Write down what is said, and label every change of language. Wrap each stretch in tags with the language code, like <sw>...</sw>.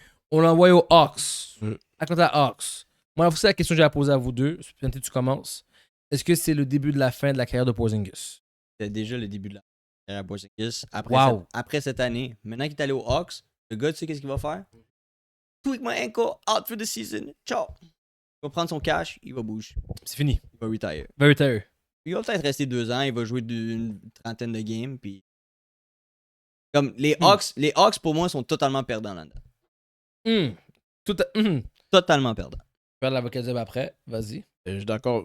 <fr>On l'a envoyé aux Hawks. Mm. À côté des Hawks. Moi, c'est la question que j'ai à poser à vous deux. Peut-être tu commences. Est-ce que c'est le début de la fin de la carrière de Porzingis? C'était déjà le début de la carrière de Porzingis. Après cette année, maintenant qu'il est allé aux Hawks, le gars, tu sais qu'est-ce qu'il va faire?</fr> <en>Tweak my ankle, out for the season.</en> <fr>Ciao. Il va prendre son cash, il va bouger. C'est fini. Il va retire.</fr> <en>Very tired.</en> <fr>Il va peut-être rester 2 ans, il va jouer une trentaine de games, puis... Comme les Hawks, pour moi, sont totalement perdants là-dedans. Totalement perdants. Faire l'avocat du diable après. Vas-y. Je suis d'accord.</fr>